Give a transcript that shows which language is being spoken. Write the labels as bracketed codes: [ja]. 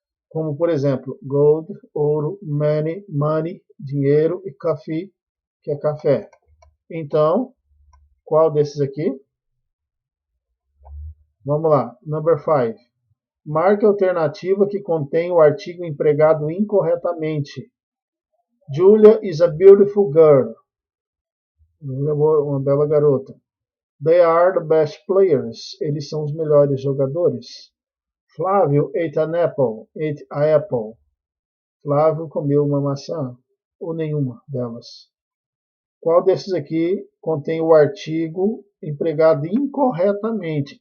[pt] Como, por exemplo, gold, ouro, money, dinheiro e coffee, que é café. Então, qual desses aqui? Vamos lá. [en] Number 5. [pt] Marque a alternativa que contém o artigo empregado incorretamente. [en] Julia is a beautiful girl. [pt] Uma bela garota. [en] They are the best players. [pt] Eles são os melhores jogadores. [en] Flávio ate an apple. Ate a apple. [pt] Flávio comeu uma maçã. Ou nenhuma delas. Qual desses aqui contém o artigo empregado incorretamente?